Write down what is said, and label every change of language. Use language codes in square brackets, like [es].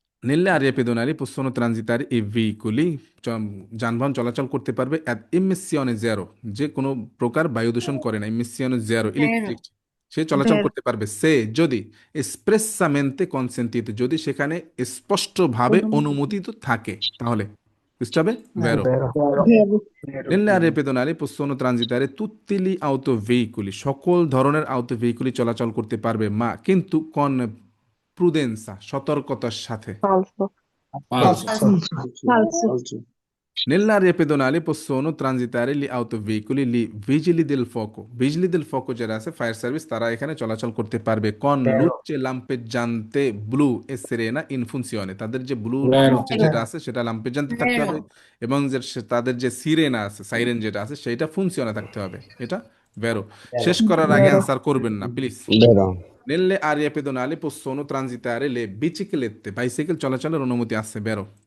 [it] Nelle aree pedonali possono transitare i veicoli, [bn] যানবাহন চলাচল করতে পারবে [it] at emissione zero, [bn] যে কোনো প্রকার বায়ু দূষণ করে না, emissione zero ইলেকট্রিক, সে চলাচল [it] Vero. [bn] করতে পারবে সে যদি [it] espressamente consentito, [bn] যদি সেখানে স্পষ্টভাবে অনুমোদিত থাকে, তাহলে বুঝতে হবে ভেরো। [it] Vero. Vero. Nelle aree pedonali possono transitare tutti gli autoveicoli, [bn] সকল ধরনের [it] autoveicoli [bn] চলাচল করতে পারবে মা কিন্তু [it] con prudenza, [bn] সতর্কতার সাথে। [it] Falso. Falso. Falso. Nell'area pedonale possono transitare gli autoveicoli, gli vigili del fuoco, vigili del fuoco [bn] যারা আছে ফায়ার সার্ভিস তারা এখানে চলাচল করতে পারবে [it] con Vero. luce lampeggiante blu e serena in funzione, [bn] তাদের যে ব্লু [it] Vero. [bn] লুচে যেটা আছে সেটা lampeggiante থাকতে হবে এবং যে তাদের যে সিরেনা আছে সাইরেন যেটা আছে সেটা ফুনসিয়নে থাকতে হবে, এটা ভেরো। শেষ করার আগে [it] Vero. [bn] অ্যান্সার করবেন না please. [it] Vero. Nelle aree pedonali possono transitare le biciclette, [bn] bicycle চলাচলের অনুমতি আছে ভেরো।